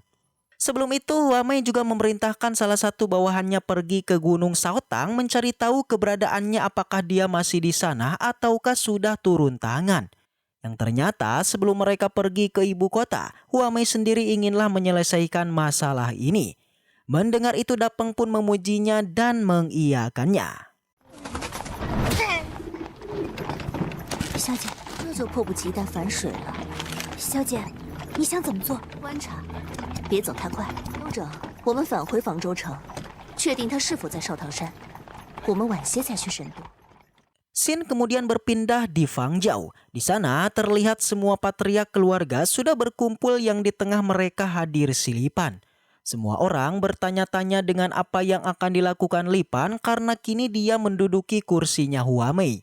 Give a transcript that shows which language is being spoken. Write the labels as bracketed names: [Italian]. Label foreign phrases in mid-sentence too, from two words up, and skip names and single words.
[Indonesian] Sebelum itu Hua Mei juga memerintahkan salah satu bawahannya pergi ke Gunung Shao Tang mencari tahu keberadaannya, apakah dia masih di sana ataukah sudah turun tangan. Yang ternyata sebelum mereka pergi ke ibu kota, Hua Mei sendiri inginlah menyelesaikan masalah ini. Mendengar itu Dapeng pun memujinya dan mengiyakannya. [Chinese] 小姐，这就迫不及待反水了。小姐，你想怎么做？观察，别走太快。休整，我们返回房州城，确定他是否在少唐山。我们晚些再去神都。 [Indonesian] Scene kemudian berpindah di Fangzhou. Di sana terlihat semua patriark keluarga sudah berkumpul, yang di tengah mereka hadir si Li Pan. Semua orang bertanya-tanya dengan apa yang akan dilakukan Li Pan karena kini dia menduduki kursinya Hua Mei.